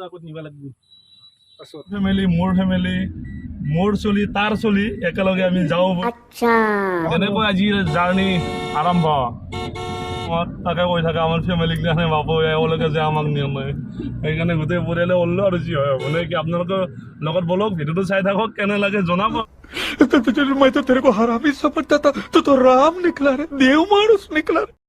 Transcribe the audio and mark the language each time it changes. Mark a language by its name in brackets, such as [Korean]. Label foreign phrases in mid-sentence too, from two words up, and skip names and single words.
[Assamese] আগত নিব লাগিব ফেমিলি মোৰ ফেমিলি মোৰ চলি তাৰ চলি একেলগে আমি যাওঁ আচ্ছা এনেকৈ আজিৰ জাৰ্ণি আৰম্ভ তাকে কৈ থাকে আমাৰ ফেমিলিক কাৰণে বাবু এওঁলোকে যে আমাক নিয়ম নাই সেইকাৰণে গোটেই পৰিয়ালে ওলালো আৰু যি হয় মানে কি আপোনালোকৰ লগত বলক ভিডিঅ'টো চাই থাকক কেনে লাগে জনাব [Hindi] मैं तो तेरे को हरामी समझता था तू तो राम निकला रे देव मानुस निकला